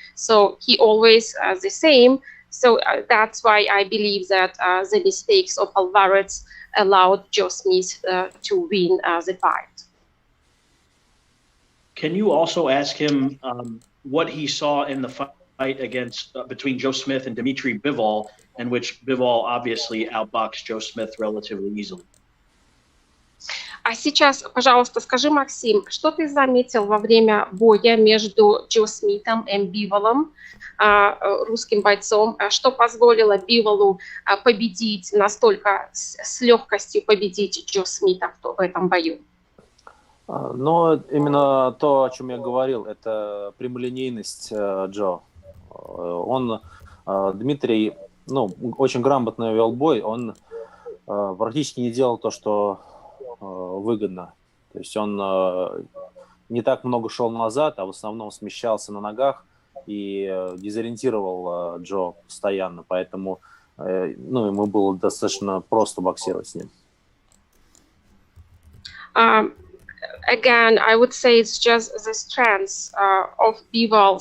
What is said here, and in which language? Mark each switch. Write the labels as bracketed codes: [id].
[en] So he always the same. So that's why I believe that the mistakes of Alvarez allowed Joe Smith to win the fight. Can you also ask him what he saw in the fight against between Joe Smith and Dmitry Bivol, in which Bivol obviously outboxed Joe Smith relatively easily? [ru] А сейчас, пожалуйста, скажи, Максим, что ты заметил во время боя между Джо Смитом и Биволом, русским бойцом, что позволило Биволу победить настолько с легкостью победить Джо Смита в этом бою? Но именно то, о чем я говорил, это прямолинейность Джо. Дмитрий, очень грамотно вел бой, он практически не делал то, что выгодно. То есть он не так много шел назад, а в основном смещался на ногах и дезориентировал Джо постоянно. Поэтому ему было достаточно просто боксировать с ним. [en] Again, I would say it's just the strength of Bivol.